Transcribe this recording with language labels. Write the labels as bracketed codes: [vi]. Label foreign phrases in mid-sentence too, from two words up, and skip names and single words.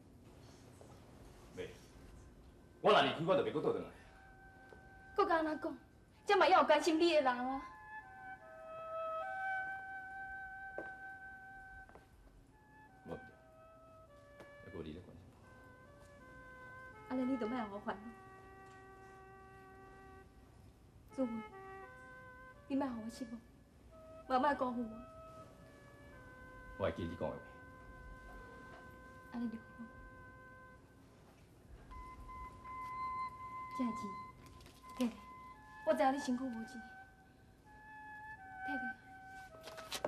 [nan] 袂，我若离开，我就袂搁倒转来。搁甲安怎讲？这嘛要有关心你的人啊！无对，还搁你咧关心我。安尼你就莫让我烦恼。祖文，你莫让我失望，嘛莫辜负我。我会记你讲的话。安尼就好。这个钱，摕来，我知影你辛苦无钱，摕来。